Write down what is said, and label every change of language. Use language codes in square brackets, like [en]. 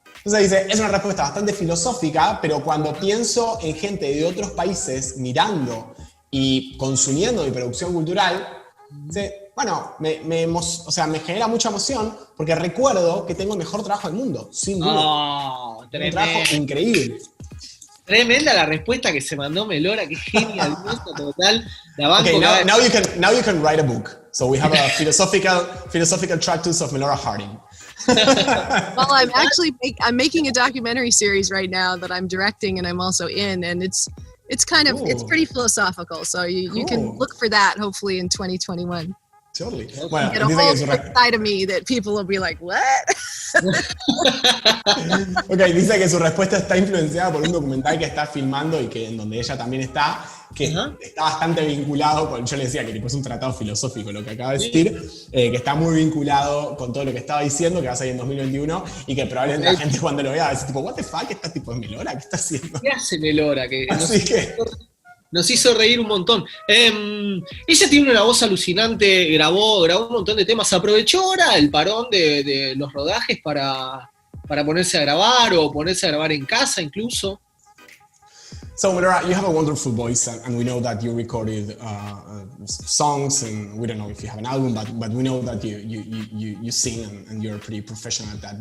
[es] Entonces dice, es una respuesta bastante filosófica, pero cuando pienso en gente de otros países mirando y consumiendo mi producción cultural, dice, bueno, o sea, me genera mucha emoción porque recuerdo que tengo el mejor trabajo del mundo, sin duda. Oh, un trabajo increíble. Tremenda la respuesta que se mandó Melora, que genial, total. La banco. [en] Okay, now you can write a book. So we have a philosophical treatise of Melora Hardin. Well, I'm making a documentary series right now that I'm directing and I'm also in, and it's pretty philosophical. So you can look for that hopefully in 2021. Totally. Bueno, get a whole side of me that people will be like, what? [es] Ok, dice que su respuesta está influenciada por un documental que está filmando y que en donde ella también está, que está bastante vinculado con, yo le decía que tipo, es un tratado filosófico lo que acaba de decir, que está muy vinculado con todo lo que estaba diciendo, que va a salir en 2021 y que probablemente la gente cuando lo vea va a decir tipo, what the fuck, ¿esta tipo es Melora? ¿Qué está haciendo? ¿Qué hace Melora? Así que... Nos hizo reír un montón. Ella tiene una voz alucinante, grabó un montón de temas. ¿Aprovechó ahora el parón de los rodajes para ponerse a grabar o ponerse a grabar en casa incluso? [en] So, Melora, you have a wonderful voice, and we know that you recorded songs, and we don't know if you have an album, but we know that you sing, and you're pretty professional at that.